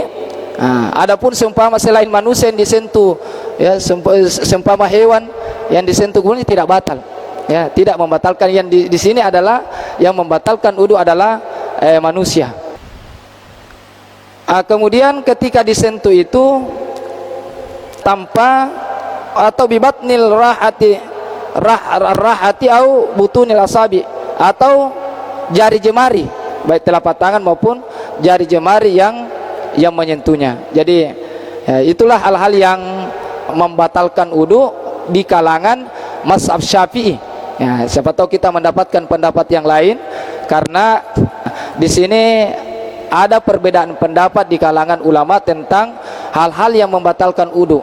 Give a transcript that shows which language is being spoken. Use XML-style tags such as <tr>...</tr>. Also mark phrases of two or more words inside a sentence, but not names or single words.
<id>Adapun seumpama selain manusia yang disentuh, ya, seumpama hewan yang disentuh kubulnya tidak batal, ya, tidak membatalkan. Yang di sini adalah yang membatalkan wudu adalah manusia. Kemudian ketika disentuh itu tanpa atau</id> <ar>ببطن الراحة أو بطون الأصابع,</ar> <id>atau jari jemari, baik telapak tangan maupun jari jemari yang menyentuhnya. Jadi ya, itulah hal-hal yang membatalkan wudu di kalangan mazhab Syafi'i. Ya, siapa tahu kita mendapatkan pendapat yang lain, karena di sini ada perbedaan pendapat di kalangan ulama tentang hal-hal yang membatalkan wudu.</id>